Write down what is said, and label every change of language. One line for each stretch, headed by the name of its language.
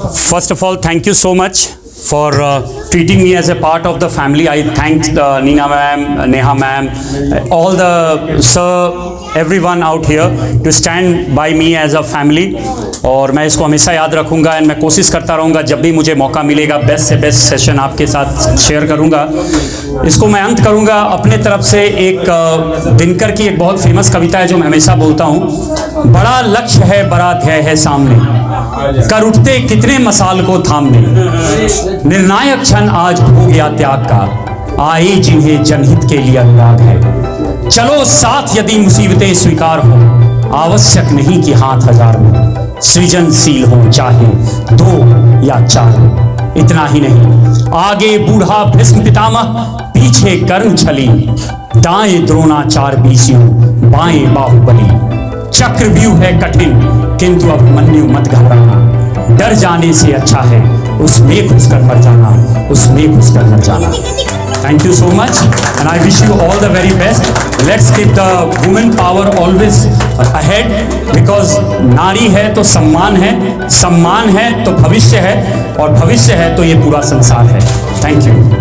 English: First of all, thank you so much for treating me as a part of the family. I thank Neena ma'am, Neha ma'am, all the sir, everyone out here to stand by me as a family.
Hindi: और मैं इसको हमेशा याद रखूँगा and मैं कोशिश करता रहूँगा जब भी मुझे मौका मिलेगा बेस्ट से बेस्ट सेशन आपके साथ शेयर करूँगा। इसको मैं अंत करूँगा अपने तरफ से एक दिनकर की एक बहुत फेमस कविता है जो मैं हमेशा बोलता हूँ। बड़ा लक्ष्य है, बड़ा ध्येय है सामने, कर उठते कितने मसाल को थामने, निर्णायक क्षण आज हो गया त्याग का, आए जिन्हें जनहित के लिए अनुराग है। चलो साथ यदि मुसीबतें स्वीकार हो, आवश्यक नहीं कि हाथ हजार हो, सृजनशील हो चाहे 2 या 4 हो। इतना ही नहीं, आगे बूढ़ा भीष्म पितामह, पीछे कर्ण छली, दाएं द्रोणाचार्य बीसियों, बाएं बाहुबली। चक्रव्यूह है कठिन किंतु अब मन्यु मत घबराना, डर जाने से अच्छा है उसमें घुसकर मर जाना, उसमें घुसकर मर जाना।
English: Thank you so much and I wish you all the very best. Let's keep the women power always ahead because
Hindi: नारी है तो सम्मान है तो भविष्य है और भविष्य है तो ये पूरा संसार है।
English: Thank you.